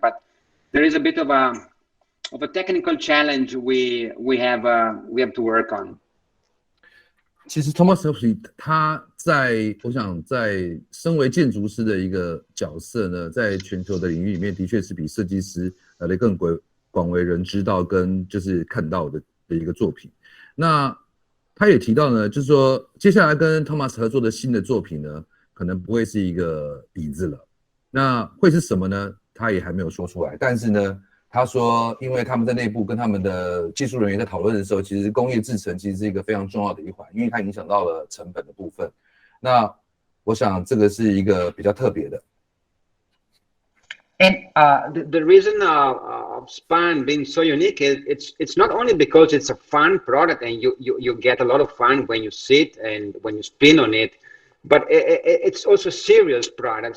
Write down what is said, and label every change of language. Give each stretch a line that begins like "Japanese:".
English: But there is a bit of a technical challenge we have to work on.
Chinese: 其实 Thomas Satterwijk 他我想在身为建筑师的一个角色呢，在全球的领域里面，的确是比设计师来的更广为人知道跟就是看到的一个作品。那他也提到呢，就是说接下来跟 Thomas 合作的新的作品呢，可能不会是一个椅子了，那会是什么呢？他也还没有说出来，但是呢。他说，因为他们在内部跟他们的技术人员在讨论的时候，其实工业制程其实是一个非常重要的一环，因为它影响到了成本的部分。那我想这个是一个比较特别的。
English: And the reason of Span being so unique is it's not only because it's a fun product and you get a lot of fun when you sit and when you spin on it, but it's also a serious product.